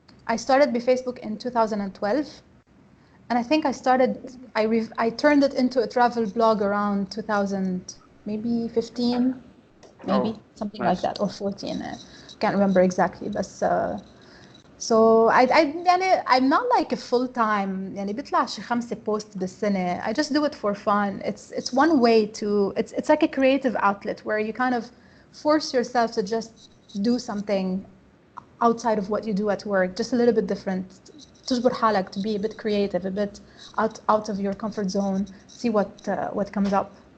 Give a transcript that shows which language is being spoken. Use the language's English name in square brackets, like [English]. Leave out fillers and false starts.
[English] I started بفيسبوك in 2012. And I think I turned it into a travel blog around 2000, maybe 15, maybe something like that, or 14. I can't remember exactly. But so يعني I'm not like a full time. [Arabic] يعني بيطلع شي 5 posts بالسنة. [English] I just do it for fun. It's one way to. It's like a creative outlet where you kind of force yourself to just do something outside of what you do at work, just a little bit different. [Arabic] تجبر حالك [English] to be a bit creative, a bit out of your comfort zone, see what comes up.